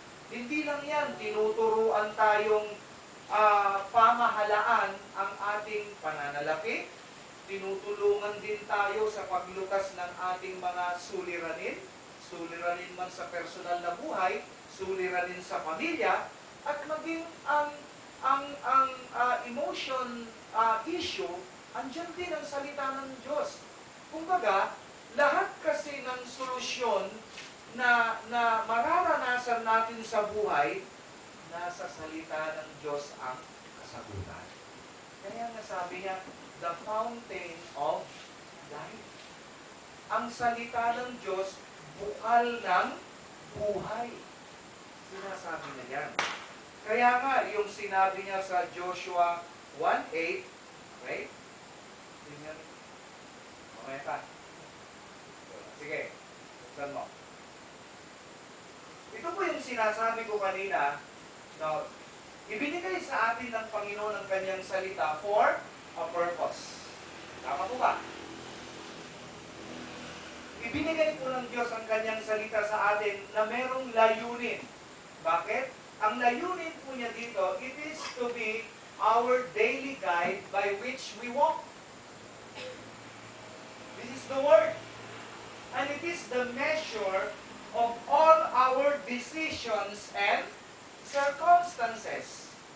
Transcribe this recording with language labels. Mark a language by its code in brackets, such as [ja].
[tl] Hindi lang yan, tinuturuan tayong pamahalaan ang ating pananalapi, tinutulungan din tayo sa paglukas ng ating mga suliranin man sa personal na buhay, suliranin sa pamilya, at maging ang emotion issue, andyan din ang salita ng Diyos. Kumbaga, lahat kasi ng solusyon na mararanasan natin sa buhay, nasa salita ng Diyos ang kasagutan. Kaya nasabi niya, [en] the fountain of life. [tl] Ang salita ng Diyos, bukal ng buhay. Sinasabi niya yan. Kaya nga, yung sinabi niya sa Joshua 1:8, okay? Tingnan. Mamaya ka. Sige, buksan mo. Ito po yung sinasabi ko kanina, na ibinigay sa atin ng Panginoon ang kanyang salita [en] for a purpose. [tl] Tama po ba? Ibinigay po ng Diyos ang kanyang salita sa atin na merong layunin. Bakit? Ang layunin po niya dito, [en] it is to be our daily guide by which we walk. This is the Word. And it is the measure of all our decisions and circumstances.